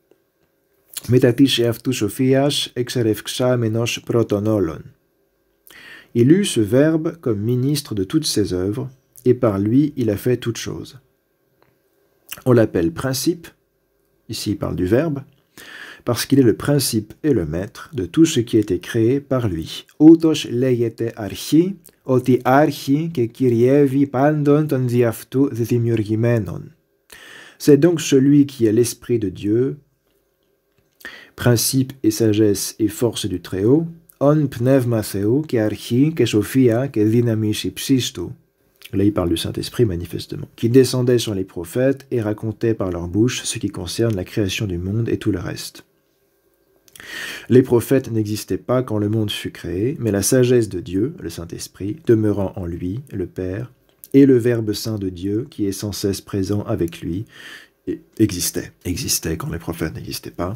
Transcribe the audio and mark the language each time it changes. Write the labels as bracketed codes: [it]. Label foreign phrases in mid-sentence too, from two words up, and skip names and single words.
[fr] Il eut ce Verbe comme ministre de toutes ses œuvres, et par lui il a fait toutes choses. On l'appelle principe, ici il parle du Verbe, parce qu'il est le principe et le maître de tout ce qui a été créé par lui. [el] Outos λέγεται αρχή, ότι άρχη και κυριεύει πάντων των δι' αυτού δημιουργημένων. [fr] C'est donc celui qui est l'Esprit de Dieu, principe et sagesse et force du Très-Haut, on [el] πνεύμα Θεού και αρχή και σοφία και δύναμις υψίστου. [fr] Là, il parle du Saint-Esprit, manifestement, qui descendait sur les prophètes et racontait par leur bouche ce qui concerne la création du monde et tout le reste. Les prophètes n'existaient pas quand le monde fut créé, mais la sagesse de Dieu, le Saint-Esprit, demeurant en lui, le Père, et le Verbe saint de Dieu, qui est sans cesse présent avec lui, existait quand les prophètes n'existaient pas.